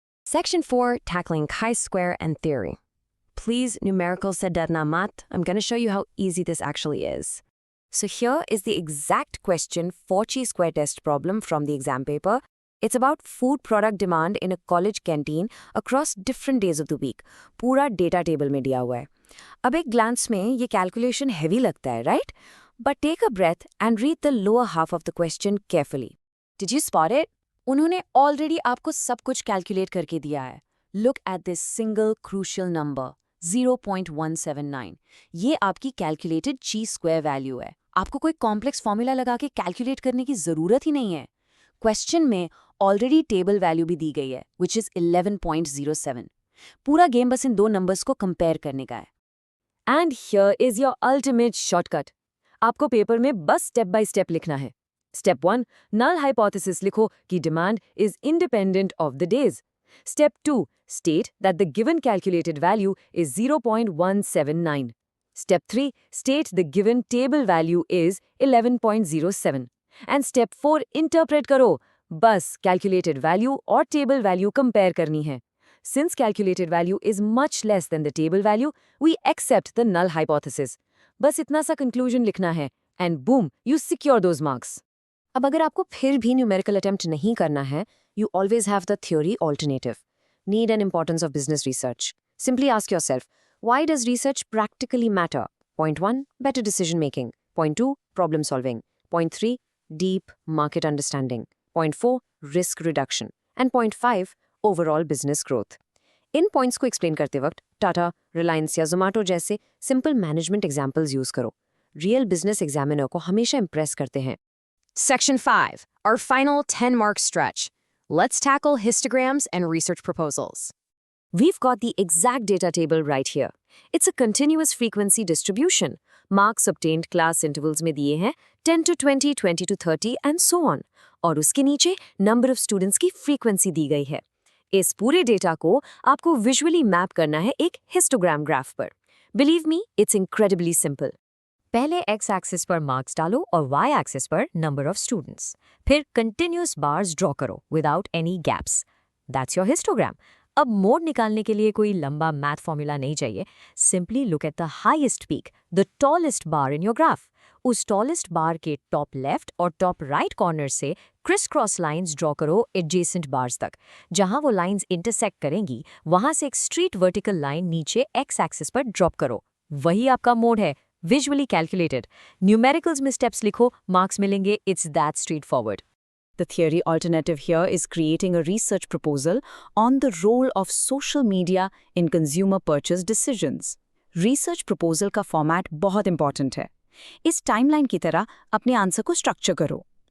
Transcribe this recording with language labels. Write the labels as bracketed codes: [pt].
[en] Section 4, tackling chi-square and theory. Please, [hi] numerical se darna mat. [en] I'm going to show you how easy this actually is. So here is the exact question for chi-square test problem from the exam paper. It's about food product demand in a college canteen across different days of the week. [hi] पूरा data table में दिया हुआ है. अब एक glance में ये calculation heavy लगता है, right? [en] But take a breath and read the lower half of the question carefully. Did you spot it? [hi] उन्होंने already आपको सब कुछ calculate करके दिया है. [en] Look at this single crucial number, 0.179. [hi] ये आपकी calculated chi-square value है. आपको कोई complex formula लगा के calculate करने की ज़रूरत ही नहीं है. Question में already table value भी दी गई है, [en] which is 11.07. [hi] पूरा game बस इन दो numbers को compare करने का है. [en] And here is your ultimate shortcut. [hi] आपको पेपर में बस स्टेप बाय स्टेप लिखना है. Step 1, null hypothesis लिखो कि [en] demand is independent of the days. Step 2, state that the given calculated value is 0.179. Step 3, state the given table value is 11.07. And step 4, [hi] interpret करो. बस calculated value और table value compare करनी है. [en] Since calculated value is much less than the table value, we accept the null hypothesis. [hi] बस इतना सा conclusion लिखना है [en] and boom, you secure those marks. [hi] अब अगर आपको फिर भी numerical attempt नहीं करना है, [en] you always have the theory alternative. Need and importance of business research. Simply ask yourself, why does research practically matter? Point 1, better decision making. Point 2, problem solving. Point 3, deep market understanding. Point 4, risk reduction. And point 5, overall business growth. [hi] In points को explain करते वक्त टाटा, रिलायंस या जोमेटो जैसे simple management examples use करो. Real business examiner को हमेशा Impress करते हैं. [en] Section 5, our final 10-mark stretch. Let's tackle histograms and research proposals. We've got the exact data table right here. It's a continuous frequency distribution. Marks obtained class intervals [hi] में दिए हैं [en] 10 to 20, 20 to 30 and so on. [hi] और उसके नीचे number of students की frequency दी गई है. इस पूरे डेटा को आपको विजुअली मैप करना है एक हिस्टोग्राम ग्राफ पर. [en] Believe me, it's incredibly simple. [hi] पहले एक्स एक्सिस पर मार्क्स डालो और वाई एक्सिस पर नंबर ऑफ स्टूडेंट्स. [en] फिर continuous bars draw करो without any gaps. That's your histogram. [hi] अब मोड निकालने के लिए कोई लंबा मैथ फॉर्मूला नहीं चाहिए. [en] Simply look at the highest peak, the tallest bar in your graph. [hi] उस टॉलेस्ट बार के टॉप लेफ्ट और टॉप राइट कॉर्नर से क्रिस क्रॉस लाइंस ड्रॉ करो एडजेसेंट बार्स तक. जहां वो लाइंस इंटरसेक्ट करेंगी वहां से एक स्ट्रीट वर्टिकल लाइन नीचे एक्स एक्सिस पर ड्रॉप करो. वही आपका मोड है, विजुअली कैलकुलेटेड. न्यूमेरिकल्स में स्टेप्स लिखो, मार्क्स मिलेंगे. [en] It's that straightforward. The theory alternative here is creating a research proposal on the role of social media in consumer purchase decisions. [hi] Research proposal का format बहुत important है. इस timeline की तरह अपने आंसर को structure करो.